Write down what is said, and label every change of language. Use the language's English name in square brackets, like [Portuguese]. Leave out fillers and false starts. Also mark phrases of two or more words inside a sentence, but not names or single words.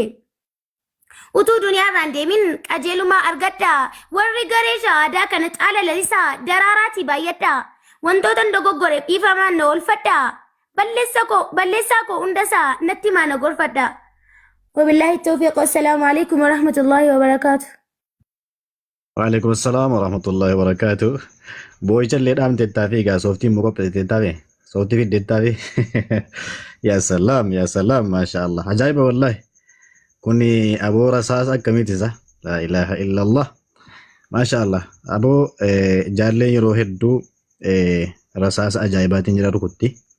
[Oromo] Utuu duniyaarraan deemin qajeelumaa argadha warri garee shahaadaa kana caala lalisaa daraaraatii baay'adha wantoota dogoggoreef dhiifamaan na oolfadha. balleessaa koo hundasaa natti maana gorfadha. [Arabic] وبالله التوفيق. والسلام عليكم ورحمة الله وبركاته. وعليكم السلام ورحمة الله وبركاته. [Oromo] Boo'icha illee dhaamtettaa fi egaa sooftiin muka qopheessettaa fi sooftii fiddeettaa fi [Arabic] يا سلام ما شاء الله [Oromo] ajaa'iba wallahi kuni aboo rasaasa akkamiiti isa [Arabic] لا إله إلا الله ما شاء الله [Oromo] aboo jaalleen yeroo hedduu rasaasa ajaa'ibaatiin jira rukutti.